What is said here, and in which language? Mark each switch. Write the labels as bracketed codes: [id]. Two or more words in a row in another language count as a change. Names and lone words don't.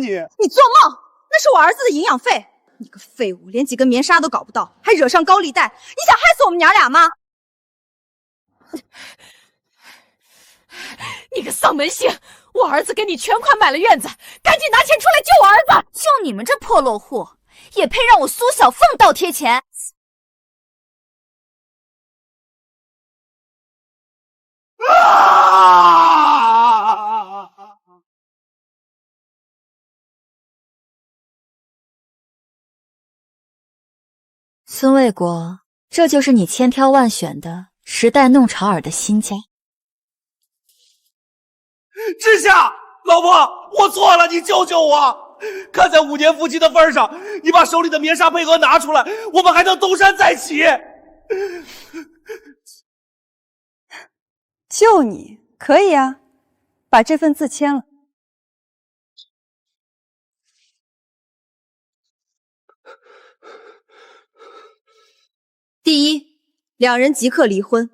[zh] 你做梦！那是我兒子的營養費。你個廢物，連幾根棉紗都搞不到，還惹上高利貸，你想害死我們娘倆嗎？你個喪門星！我兒子給你全款買了院子，趕緊拿錢出來救我兒子！就你們這破落戶，也配讓我蘇小鳳倒貼錢？孙卫国，这就是你千挑万選的時代弄潮兒的新家。之夏，老婆，我錯了，你救救我！看在5年夫妻的份上，你把手裡的棉紗配額拿出來，我們還能東山再起。救你可以啊，把這份字簽了。第一，兩人即刻離婚。